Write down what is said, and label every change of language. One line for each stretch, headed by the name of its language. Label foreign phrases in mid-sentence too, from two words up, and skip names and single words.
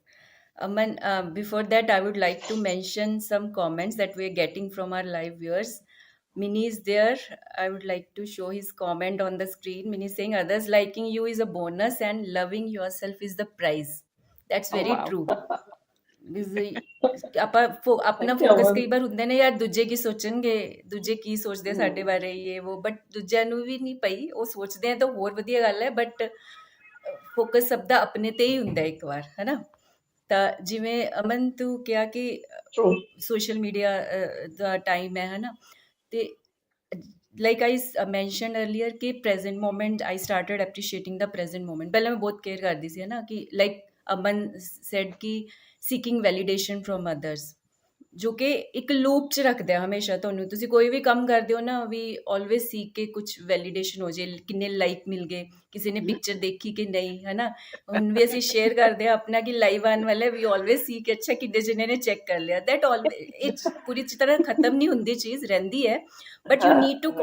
English: Aman, before that, I would like to mention some comments that we're getting from our live viewers. Mini is there. I would like to show his comment on the screen. Mini is saying, others liking you is a bonus and loving yourself is the prize. That's Oh, very wow. true.
Punjabi: ਆਪਾਂ ਆਪਣਾ
English: thank you
Punjabi: ਫੋਕਸ
English: Aman।
Punjabi: ਕਈ ਵਾਰ ਹੁੰਦਾ ਨਾ ਯਾਰ ਦੂਜੇ ਕੀ ਸੋਚਣਗੇ ਦੂਜੇ ਕੀ ਸੋਚਦੇ ਸਾਡੇ हम्म, ਬਾਰੇ ਇਹ ਉਹ ਬਟ ਦੂਜਿਆਂ ਨੂੰ ਵੀ ਨਹੀਂ ਪਈ ਉਹ ਸੋਚਦੇ ਆ ਤਾਂ ਹੋਰ ਵਧੀਆ ਗੱਲ ਹੈ ਬਟ ਫੋਕਸ ਸਭ ਦਾ ਆਪਣੇ ਤੇ ਹੀ ਹੁੰਦਾ ਇੱਕ ਵਾਰ ਹੈ ਨਾ ਤਾਂ ਜਿਵੇਂ ਅਮਨ ਤੂੰ ਕਿਹਾ ਕਿ
English: true।
Punjabi: ਸੋਸ਼ਲ ਮੀਡੀਆ ਦਾ ਟਾਈਮ ਹੈ ਨਾ ਤੇ
English: like I mentioned earlier कि present moment I started appreciating the present moment
Hindi: पहले मैं बहुत केयर करती थी है ना कि
English: like अमन said
Punjabi: कि
English: seeking validation from others
Punjabi: ਜੋ ਕਿ ਇੱਕ ਲੂਪ 'ਚ ਰੱਖਦਾ ਹੈ ਹਮੇਸ਼ਾ ਤੁਹਾਨੂੰ ਤੁਸੀਂ ਕੋਈ ਵੀ ਕੰਮ ਕਰਦੇ ਹੋ ਨਾ ਵੀ
English: always seek
Punjabi: ਕੇ ਕੁਝ ਵੈਲੀਡੇਸ਼ਨ ਹੋ ਜੇ ਕਿੰਨੇ ਲਾਈਕ ਮਿਲ ਗਏ ਕਿਸੇ ਨੇ ਪਿਕਚਰ ਦੇਖੀ ਕਿ ਨਹੀਂ ਹੈ ਨਾ ਹੁਣ ਵੀ ਅਸੀਂ ਸ਼ੇਅਰ ਕਰਦੇ ਹਾਂ ਆਪਣਾ ਕਿ ਲਾਈਵ ਆਉਣ ਵਾਲਾ ਵੀ ਆਲਵੇਜ਼ ਸੀ ਕਿ ਅੱਛਾ ਕਿੰਨੇ ਜਣੇ ਨੇ ਚੈੱਕ ਕਰ ਲਿਆ
English: that always
Punjabi: ਇਹ ਪੂਰੀ ਤਰ੍ਹਾਂ ਖਤਮ ਨਹੀਂ ਹੁੰਦੀ ਚੀਜ਼ ਰਹਿੰਦੀ ਹੈ
English: but you need to